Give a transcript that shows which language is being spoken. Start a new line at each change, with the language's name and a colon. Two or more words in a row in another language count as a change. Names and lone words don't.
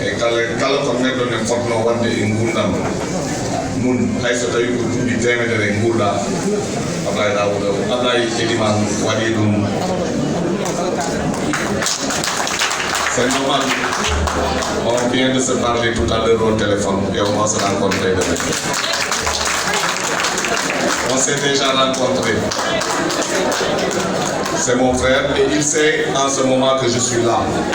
Fula: kala ko neɗɗo ne fotno wadde e gurdam mum hayso tawi ko duuɓi temedere gurɗa Ablaye Daouda Ablaye Elimane waɗi ɗum.
French: C'est normal, on vient de se parler tout à l'heure au téléphone et on va se rencontrer demain. On s'est déjà rencontrés. C'est mon frère et il sait en ce moment que je suis là.